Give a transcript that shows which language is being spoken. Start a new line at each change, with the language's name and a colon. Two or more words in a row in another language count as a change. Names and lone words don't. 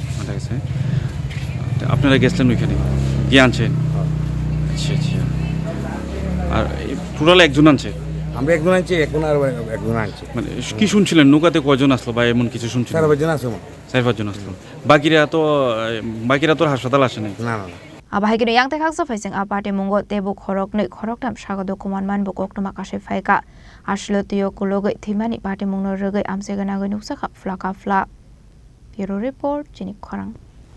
Bangla: মারা গেছে। আপনারা গেছিলেন ওইখানে, গিয়ে আনছেন? আচ্ছা আচ্ছা। আর টোটাল একজন আনছে? আমরা একজন আনছি, এখন আর একজন আনছি। মানে কি শুনছিলেন নৌকাতে কয়জন আসলো বা এমন কিছু শুনছিলেন? 4-5 জন আসলো। 4-5 জন আসলো। বাকিরা তো হাসপাতাল আসেনি? না না।
Kok Borok: Abhai Kino Yang Tekaksa Facing Aparte Mungo Tebu Khoroktam Shagado Kuman Manbo Koktwma Kashe Phaiga Ashlo Twio Kwlwgwi Thwimani Party Mungno Rugai Amseganago Nuksaka Flaka Fla Bureau Report Chini Khorang